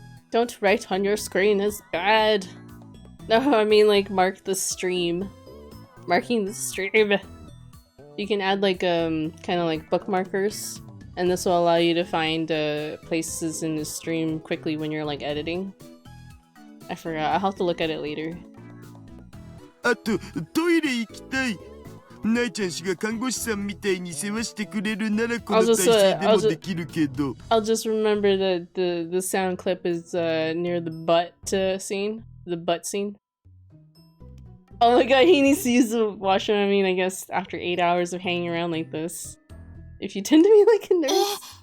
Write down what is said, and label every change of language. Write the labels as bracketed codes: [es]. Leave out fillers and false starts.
[en] Don't write on your screen is bad. No, I mean like mark the stream. Marking the stream. You can add like kind of like bookmarkers, and this will allow you to find places in the stream quickly when you're like editing. I forgot. I'll have to look at it later. [ja] あとトイレ行きたい。ナイちゃん氏が看護師さんみたいに世話してくれるならこの体勢でもできるけど。 [en] I'll just remember that the sound clip is near the butt scene. The butt scene. Oh my god, he needs to use the washroom. I mean, I guess after 8 hours of hanging around like this. If you tend to be like a nurse.